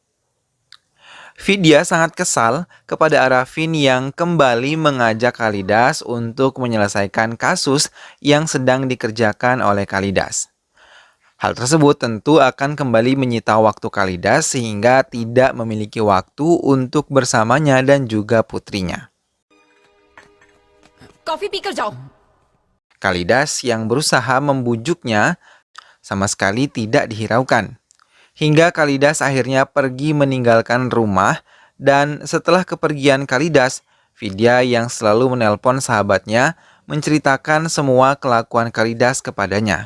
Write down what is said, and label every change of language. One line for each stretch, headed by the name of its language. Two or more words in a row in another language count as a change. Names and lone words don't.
Indonesian: Vidya sangat kesal kepada Arafin yang kembali mengajak Kalidas untuk menyelesaikan kasus yang sedang dikerjakan oleh Kalidas. Hal tersebut tentu akan kembali menyita waktu Kalidas sehingga tidak memiliki waktu untuk bersamanya dan juga putrinya.
Hindi: कॉफी पीकर जाओ।
Indonesian: Kalidas yang berusaha membujuknya sama sekali tidak dihiraukan. Hingga Kalidas akhirnya pergi meninggalkan rumah, dan setelah kepergian Kalidas, Vidya yang selalu menelpon sahabatnya menceritakan semua kelakuan Kalidas kepadanya.